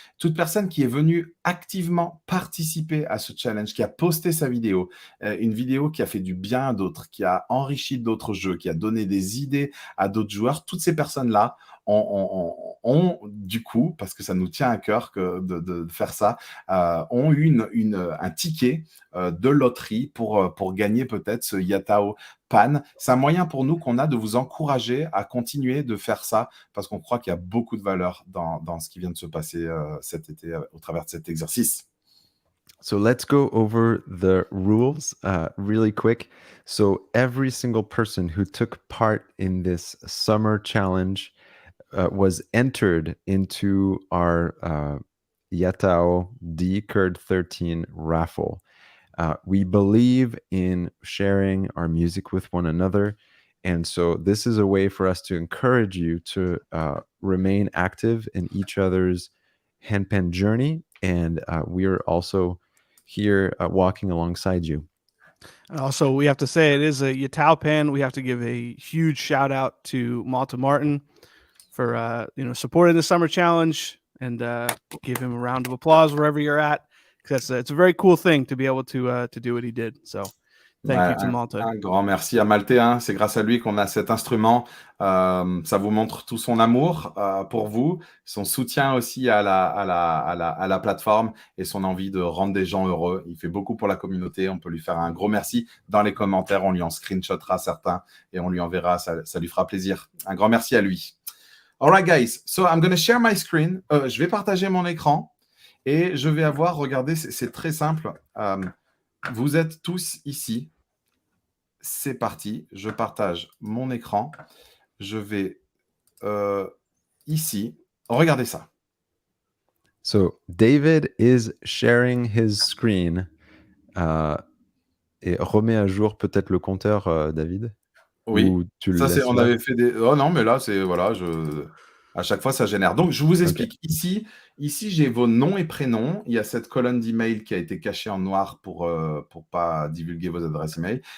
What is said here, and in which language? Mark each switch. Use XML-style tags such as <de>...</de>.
<fr>Toute personne qui est venue activement participer à ce challenge, qui a posté sa vidéo, une vidéo qui a fait du bien à d'autres, qui a enrichi d'autres jeux, qui a donné des idées à d'autres joueurs, toutes ces personnes-là ont du coup, parce que ça nous tient à cœur de faire ça, ont eu un ticket de loterie pour gagner peut-être ce YataoPan. C'est un moyen pour nous qu'on a de vous encourager à continuer de faire ça parce qu'on croit qu'il y a beaucoup de valeur dans ce qui vient de se passer cet été au travers de cet exercice.</fr> <en>So let's go over the rules really quick. So every single person who took part in this summer challenge was entered into our YataoPan D Kurd 13 raffle. We believe in sharing our music with one another. And so this is a way for us to encourage you to remain active in each other's handpan journey. And we are also here walking alongside you. And also, we have to say it is a YataoPan. We have to give a huge shout out to Malta Martin for supporting the summer challenge, and give him a round of applause wherever you're at, because it's a very cool thing to be able to do what he did. So thank you to Malta.</en> <fr>Un grand merci à Malte. C'est grâce à lui qu'on a cet instrument. Ça vous montre tout son amour pour vous, son soutien aussi à la plateforme et son envie de rendre des gens heureux. Il fait beaucoup pour la communauté. On peut lui faire un gros merci dans les commentaires. On lui en screenshotera certains et on lui enverra. Ça lui fera plaisir. Un grand merci à lui.</fr> <en>All right, guys. So I'm going to share my screen.</en> <fr>Je vais partager mon écran et je vais avoir, regardez, c'est très simple. Vous êtes tous ici. C'est parti. Je partage mon écran. Je vais ici. Regardez ça.</fr> <en>So David is sharing his screen.</en> <fr>Et remets à jour peut-être le compteur, David. Oui, ou tu ça le c'est, laisses on là avait fait des... Oh non, mais là, c'est, voilà, à chaque fois, ça génère. Donc, je vous explique. Okay. Ici, j'ai vos noms et prénoms. Il y a cette colonne d'email qui a été cachée en noir pour pas divulguer vos adresses email.</fr>